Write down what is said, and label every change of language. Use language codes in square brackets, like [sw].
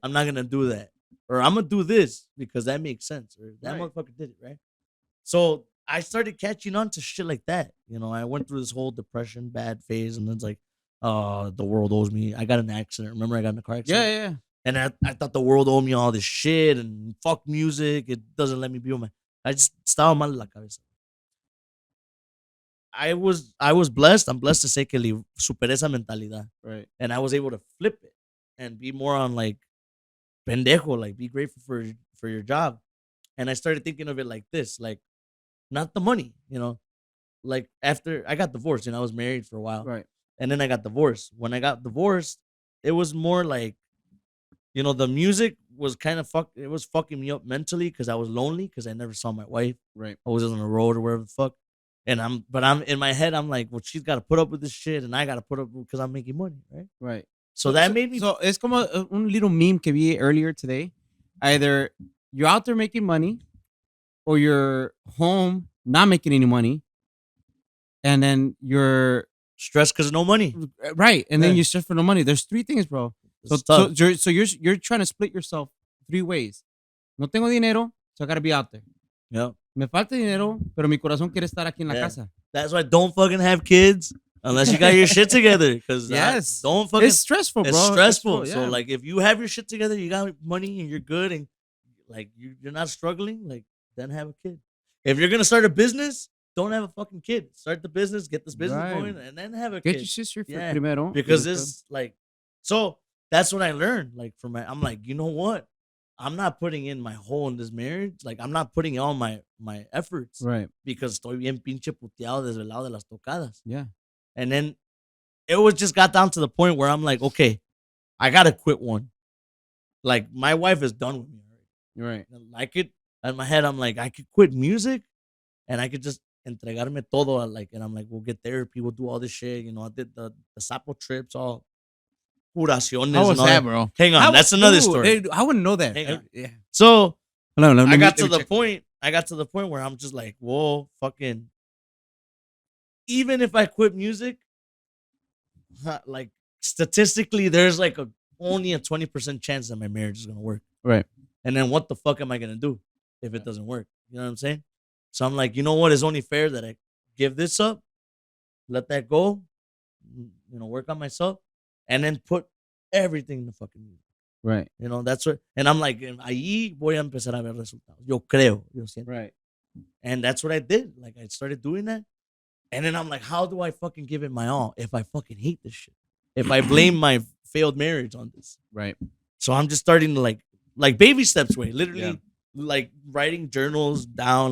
[en] I'm not gonna do that, or I'm gonna do this because that makes sense, or that motherfucker did it, right? So I started catching on to shit like that. You know, I went through this whole depression, bad phase, and then it's like, the world owes me. I got in an accident. Remember, I got in a car accident. Yeah. And I thought the world owed me all this shit and fuck music. It doesn't let me be on my. [es] I just estaba mal la cabeza. [en] I was blessed. I'm blessed to say que superé esa mentalidad. Right. And I was able to flip it and be more on like pendejo, like be grateful for your job. And I started thinking of it like this, like not the money, you know. Like after I got divorced and I was married for a while. Right. And then I got divorced. When I got divorced, it was more like, you know, the music was kind of it was fucking me up mentally because I was lonely because I never saw my wife. Right. I was on the road or wherever the fuck. And I'm in my head, I'm like, well, she's got to put up with this shit and I got to put up because I'm making money, right? Right. So that made me. [es] So es como un little meme que vi earlier today. [en] Either you're out there making money or you're home not making any money. And then you're stressed because of no money. Right. And then you stress for no money. There's 3 things, bro. So you're trying to split yourself 3 ways. No tengo dinero, so I got to be out there. Yeah. [es] Me falta dinero, pero mi corazón quiere estar aquí en la casa. [en] That's why don't fucking have kids unless you got your shit together. Because don't fucking. It's stressful, bro. It's stressful. Yeah. So like, if you have your shit together, you got money and you're good, and like you're not struggling, like then have a kid. If you're gonna start a business, don't have a fucking kid. Start the business, get this business going, and then have a kid. Get your sister primero. Because it's like, so that's what I learned. Like I'm like, you know what? I'm not putting in my whole in this marriage. Like, I'm not putting all my efforts. Right. [es] Because estoy bien pinche puteado desvelado de las tocadas. [en] Yeah. And then it was just got down to the point where I'm like, okay, I got to quit one. Like, my wife is done with me already. Right. I could, in my head, I'm like, I could quit music and I could just entregarme todo. Like, and I'm like, we'll get therapy. We'll do all this shit. You know, I did the Sapo trips, all. [es] Curaciones. [en] How was that, bro? Hang on, that's another story. I wouldn't know that. Hang on. Yeah. So I got to the point where I'm just like, whoa, fucking. Even if I quit music, like statistically, there's like only a 20% chance that my marriage is gonna work. Right. And then what the fuck am I gonna do if it doesn't work? You know what I'm saying? So I'm like, you know what? It's only fair that I give this up, let that go, you know, work on myself. And then put everything in the fucking music. Right. You know, that's what. [es] And I'm like, ahí voy a empezar a ver resultados. Yo creo. [en] Right. And that's what I did. Like, I started doing that. And then I'm like, how do I fucking give it my all if I fucking hate this shit? If I blame my failed marriage on this. Right. So I'm just starting to like baby steps way. Literally, like writing journals down.